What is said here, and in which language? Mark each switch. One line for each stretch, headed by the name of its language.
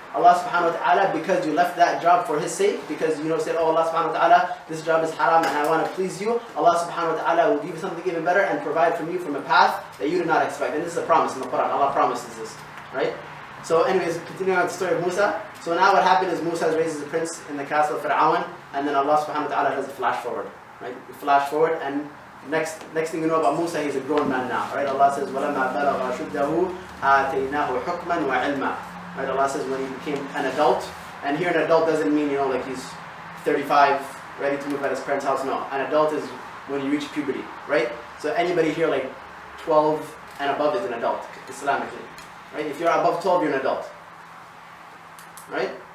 English: Allah subhanahu wa ta'ala, because you left that job for His sake, because said, oh Allah subhanahu wa ta'ala, this job is haram and I want to please you, Allah subhanahu wa ta'ala will give you something even better and provide from you from a path that you did not expect. And this is a promise in the Quran. Allah promises this, right? So anyways, continuing on the story of Musa. So now what happened is Musa is raised as a prince in the castle of Fir'aun, and then Allah subhanahu wa ta'ala does a flash forward, right? You flash forward, and next thing you know about Musa, he's a grown man now, right?
Arabic: Allah says, وَلَمَّا بَلَغَ شُدَّهُ آتَيْنَاهُ حُكْمًا وَعِلْمًا.
English: Right, Allah says when he became an adult, and here an adult doesn't mean like he's 35, ready to move out of his parents' house. No, an adult is when you reach puberty, right? So anybody here like 12 and above is an adult, Islamically, right? If you're above 12, you're an adult, right?